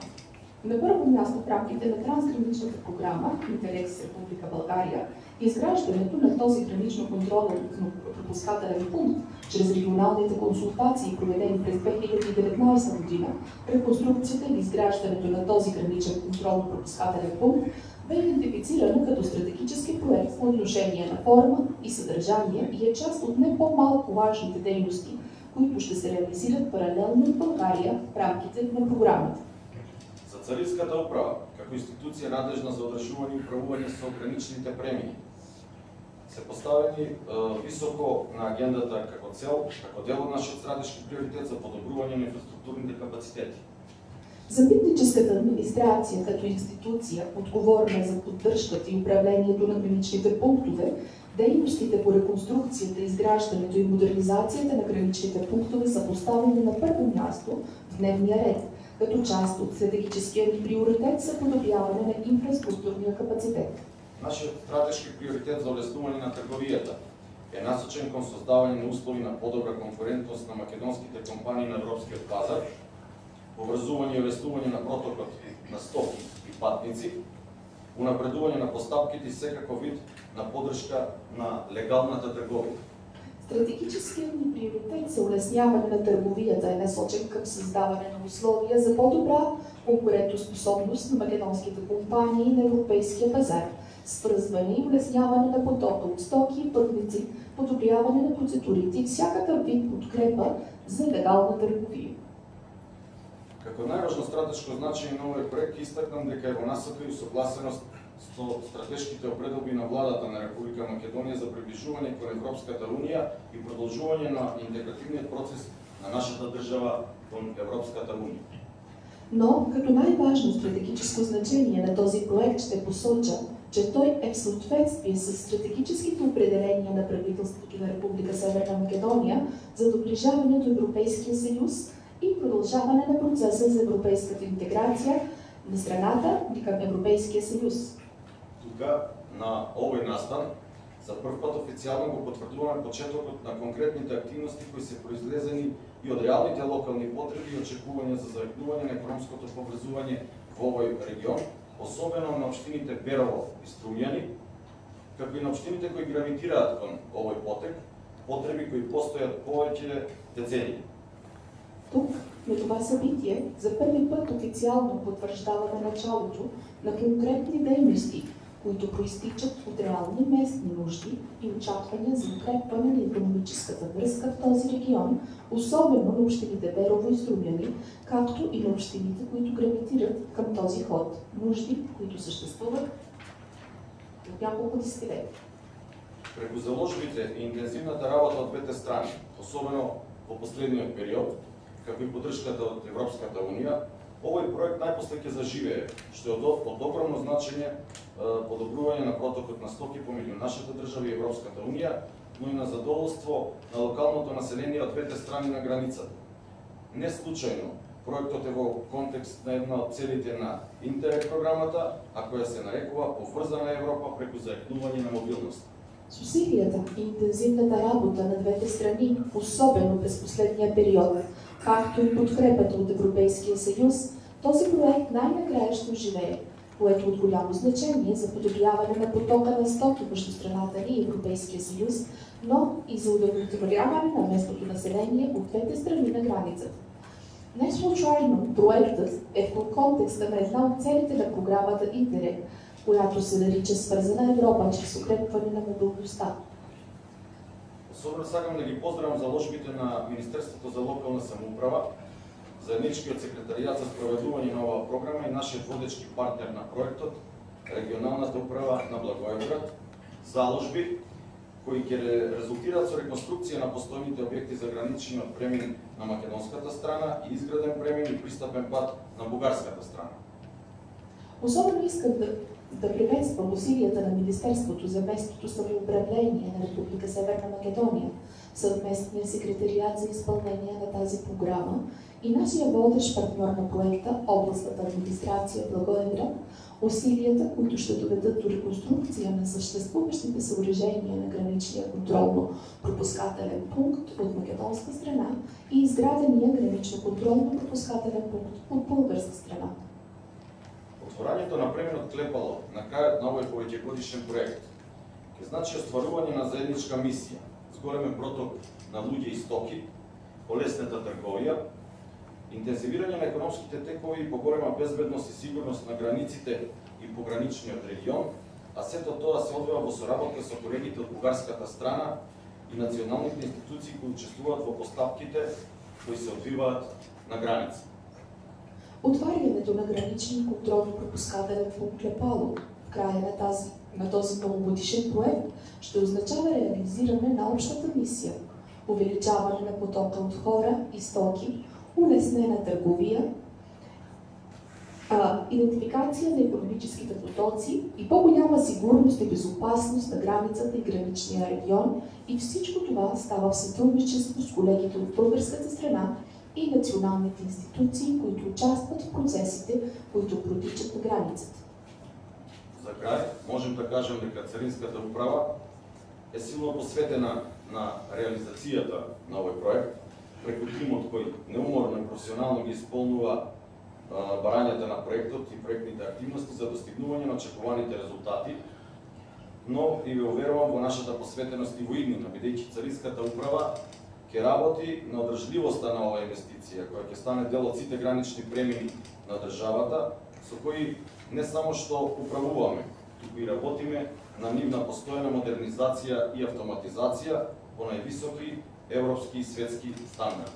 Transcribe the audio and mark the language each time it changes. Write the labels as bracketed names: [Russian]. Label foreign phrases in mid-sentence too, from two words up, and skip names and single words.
[Bulgarian] На първо място в рамките на трансграничната програма Интерек с Република България изграждането на този гранично контролен пропускателен пункт чрез регионалните консултации, проведени през 2019 година, реконструкцията или изграждането на този граничен контролно-пропускателен пункт бе идентифицирано като стратегически проект по отношение на форма и съдържание и е част от не по-малко важните дейности, които ще се реализират паралелно в България в рамките на програмата. [Macedonian] За Царинската управа, како институција надлежна за одржување и управување со граничните премини, се поставени високо на агендата како цел, како дел од нашиот стратешки приоритет за подобрување на инфраструктурните капацитети. [Bulgarian] За митническата администрация като институция, отговорна за поддръжката и управлението на граничните пунктове, дейностите по реконструкцията, изграждането и модернизацията на граничните пунктове са поставени на първо място в дневния ред, като част от стратегическия ни приоритет за подобряване на инфраструктурния капацитет. [Macedonian] Нашиот стратешки приоритет за улеснување на трговијата е насочен кон создавање на услови на подобра конкурентност на македонските компании на европскиот пазар, поврзување и улеснување на протокот на стоки и патници, унапредување на поставките и секаков вид на поддршка на легалната трговија. [Bulgarian] Стратегическият ни приоритет за улесняване на търговията е насочен към създаване на условия за по-добра конкурентоспособност на македонските компании на европейския пазар, свързване и улесняване на потока от стоки и пътници, подобряване на процедурите и всякакъв вид подкрепа за легална търговия. [Macedonian] Како најважно стратешко значење на овој проект истакнам дека е во насока и согласеност со стратешките определби на владата на Република Македонија за приближување кон Европската унија и продолжување на интегративниот процес на нашата држава кон Европската унија. [Bulgarian] Но като най-важно стратегическо значение на този проект ще посоча, че той е в съответствие с стратегическите определения на правителството на Република Северна Македония за доближаване до Европейския съюз и продължаване на процеса за европейската интеграция на страната и към Европейския съюз. [Macedonian] Тука, на овој настан, за прв пат официјално го потврдуваме почетокот на конкретните активности кои се произлезени и од реалните локални потреби и очекувања за заеднување на економското поврзување во овој регион, особено на општините Берово и Струмјани, како и на општините кои гравитираат кон овој потек, потреби кои постојат повеќе децении. [Bulgarian] Тук, на това събитие, за първи път официално потвърждаваме началото на конкретни дейности, които проистичат от реални местни нужди и очаквания за укрепване на икономическата връзка в този регион, особено на общините Берово и Струмяни, както и на общините, които гравитират към този ход. Нужди, които съществуват от няколко десетилетия. [Macedonian] Преку заложбите и интензивната работа от двете страни, особено во последниот период, како и поддршката од Европската унија, овој проект најпосле ќе заживее, што е од огромно значење подобрување на протокот на стоки помеѓу нашата држава и Европската унија, но и на задоволство на локалното население од двете страни на границата. Не случајно, проектот е во контекст на една од целите на Интерек програмата, а која се нарекува Поврзана Европа преку заеднување на мобилност. [Bulgarian] С усилията и интензивната работа на двете страни, особено през последния период, както и подкрепата от Европейския съюз, този проект най-накрая ще оживее, което е от голямо значение за подобряване на потока на стоки между страната ни и Европейския съюз, но и за удовлетворяване на местното население от двете страни на границата. Не случайно проектът е в контекста на една от целите на програмата Интерек, която се нарича Свързана Европа чрез укрепване на мобилността. [Macedonian] Особено сакам да ги поздравам заложбите на Министерството за локална самоуправа, заедничкиот секретаријат за спроведување на оваа програма и нашиот водечки партнер на проектот, регионалната управа на Благоевград, заложби кои ќе резултираат со реконструкција на постојните објекти за граничниот премин на македонската страна и изграден премин и пристапен пат на бугарската страна. [Bulgarian] Особено искам да приветствам усилията на Министерството за местното самоуправление на Република Северна Македония, съвместния секретариат за изпълнение на тази програма и нашия водещ партньор на проекта, областната администрация Благоевград, усилията, които ще доведат до реконструкция на съществуващите съоръжения на граничния контролно-пропускателен пункт от македонска страна и изградения гранично-контролно-пропускателен пункт от българска страна. [Macedonian] Отворањето на преминот Клепало на крајот на овој повеќегодишен проект ќе значи остварување на заедничка мисија, зголемен проток на луѓе и стоки, полесната трговија, интензивирање на економските текови и поголема безбедност и сигурност на границите и пограничниот регион, а сето тоа се одвива во соработка со колегите од бугарската страна и националните институции кои учествуваат во поставките кои се одвиваат на граница. [Bulgarian] Отварянето на граничен контролно-пропускателен пункт Клепало в края на тази на този многогодишен проект ще означава реализиране на общата мисия – увеличаване на потока от хора и стоки, улеснена търговия, идентификация на икономическите потоци и по-голяма сигурност и безопасност на границата и граничния регион, и всичко това става в сътрудничество с колегите от българската страна и националните институции, които участват в процесите, които протичат на границата. [Macedonian] За край можем да кажем дека Царинската управа е силно посветена на реализацијата на овој проект, преку тимот кој неуморно и професионално ги исполнува барањата на проектот и проектните активности за достигнување на очекуваните резултати, но и ве уверувам во нашата посветеност и во иднина, бидејќи Царинската управа ќе работи на одржливоста на оваа инвестиција, која ќе стане дел од сите гранични премини на државата, со кои не само што управуваме, туку и работиме на нивна постојана модернизација и автоматизација по највисоки европски и светски стандарди.